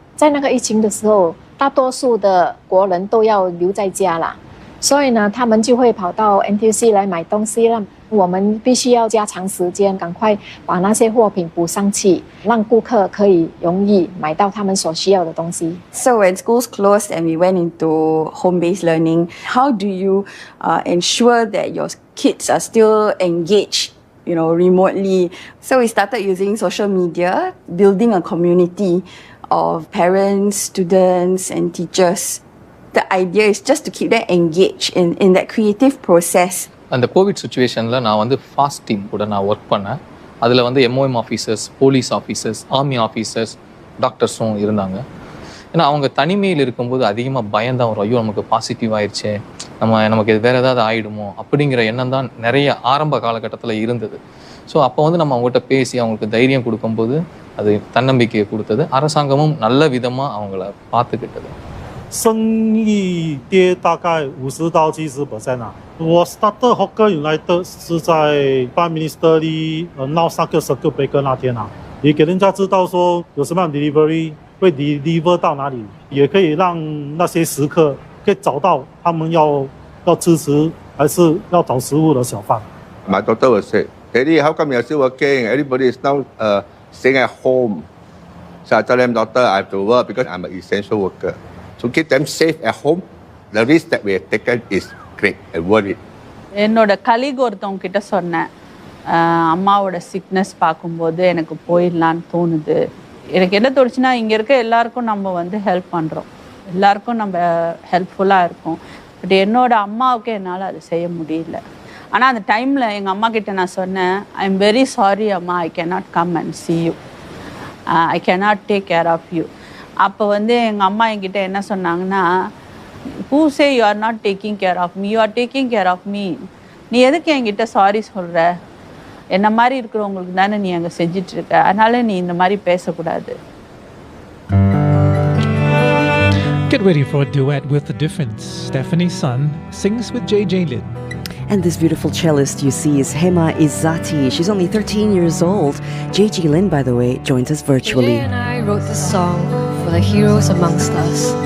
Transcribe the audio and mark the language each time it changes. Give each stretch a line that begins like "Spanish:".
Chinese: 在那个疫情的时候，大多数的国人都要留在家啦，所以呢，他们就会跑到 NTUC 来买东西了。我们必须要加长时间，赶快把那些货品补上去，让顾客可以容易买到他们所需要的东西。
English: So when schools closed and we went into home-based learning, how do you ensure that your kids are still engaged, remotely? So we started using social media, building a community of parents, students, and teachers. The idea is just to keep them engaged in that creative process.
Tamil: அந்த Covid சுச்சுவேஷனில் நான் வந்து fast team கூட நான் work பண்ணேன். அதில் வந்து MOM officers, police officers, army officers, டாக்டர்ஸும் இருந்தாங்க. ஏன்னா அவங்க தனிமையில் இருக்கும்போது அதிகமாக பயந்தான் வரும். ஐயோ நமக்கு பாசிட்டிவ் ஆயிடுச்சே, நமக்கு வேறு ஏதாவது ஆகிடுமோ அப்படிங்கிற எண்ணம் தான் நிறைய ஆரம்ப காலகட்டத்தில் இருந்தது. ஸோ அப்போ வந்து நம்ம அவங்ககிட்ட பேசி அவங்களுக்கு தைரியம் கொடுக்கும்போது அது தன்னம்பிக்கையை கொடுத்தது. அரசாங்கமும் நல்ல விதமாக அவங்கள பார்த்துக்கிட்டது.
Chinese: 生意跌大概50%到70%啊。我 started Hawker United 是在 Prime Minister 闹3个 circuit breaker 那天啊，也给人家知道说有什么样 delivery 会 deliver 到哪里，也可以让那些食客可以找到他们要支持还是要找食物的小贩。
English: My daughter was say, Daddy, how come you're still working? Everybody is now staying at home. So I tell them, daughter, I have to work because I'm an essential worker. To keep them safe at home, the risk that we have taken is great and worth it.
Tamil: என்னோட colleague ஒருத்தவங்க கிட்ட சொன்னேன், அம்மாவோட sickness பார்க்கும்போது எனக்கு போயிடலான்னு தோணுது. எனக்கு என்ன தோணுச்சுன்னா, இங்கே இருக்க எல்லாருக்கும் நம்ம வந்து ஹெல்ப் பண்ணுறோம், எல்லாருக்கும் நம்ம ஹெல்ப்ஃபுல்லாக இருக்கும். பட் என்னோட அம்மாவுக்கு என்னால் அது செய்ய முடியல. ஆனால் அந்த டைமில் எங்கள் அம்மா கிட்ட நான் சொன்னேன்,
English: I am very sorry அம்மா, I cannot come and see you, I cannot take care of you.
Tamil: அப்போ வந்து எங்கள் அம்மா என்கிட்ட என்ன சொன்னாங்கன்னா,
English: who say you are not taking care of me, you are taking care of me.
Tamil: நீ எதுக்கு என்கிட்ட சாரி சொல்கிற, என்ன மாதிரி இருக்கிறவங்களுக்கு தானே நீ அங்கே செஞ்சிட்ருக்க, அதனால நீ இந்த மாதிரி பேசக்கூடாது.
English: Get ready for a duet with The Difference. Stephanie's son sings with JJ Lin. And this beautiful cellist you see is Hema Izzati. She's only 13 years old. JJ Lin, by the way, joins us virtually. JJ and I wrote this song for the heroes amongst us.